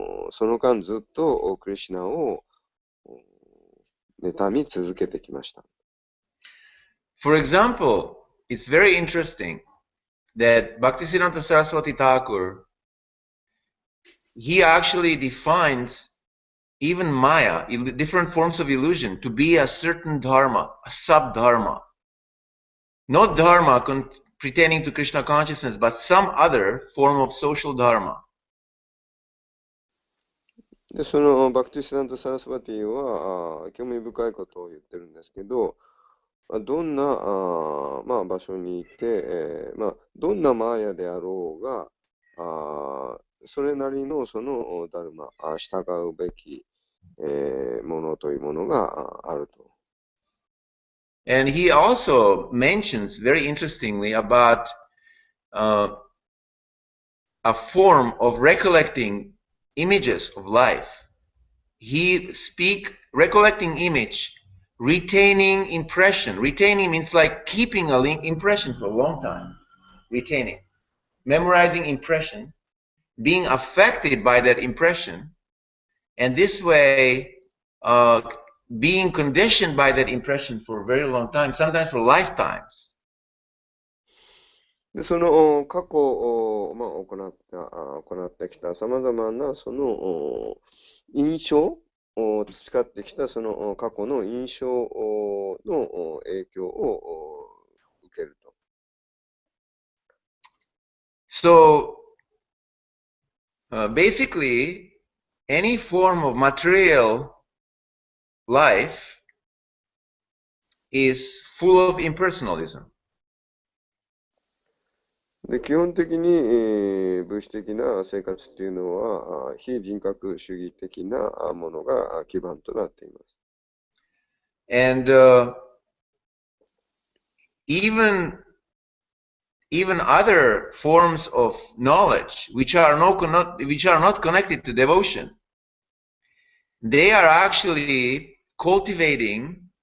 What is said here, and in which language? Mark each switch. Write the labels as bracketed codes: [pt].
[ja] その間ずっとクリシュナを妬み続けてきました。 [en] For example, it's very interesting that Bhaktisiddhanta Saraswati Thakur, he actually defines even Maya, different forms of illusion, to be a certain dharma, a sub-dharma. Not dharma pertaining to Krishna consciousness, but some other form of social dharma. [ja] で、そのバクティシダント・サラスバティは興味深いことを言ってるんですけど、どんな場所にいて、どんなマーヤであろうが、それなりのそのダルマ、従うべき、ものというものがあると。 [en] And he also mentions very interestingly about a form of recollecting images of life. He recollecting image, retaining impression. Retaining means like keeping a impression for a long time. Retaining. Memorizing impression, being affected by that impression, and this way being conditioned by that impression for a very long time, sometimes for lifetimes. [ja] で、その過去を、行ってきたさまざまなその印象を培ってきたその過去の印象の影響を受けると。 [en] So basically, any form of material life is full of impersonalism. [ja] で、基本的に、物質的な生活っていうのは非人格主義的なものが基盤となっています。 [en] And even other forms of knowledge which are not connected to devotion, they are actually cultivating.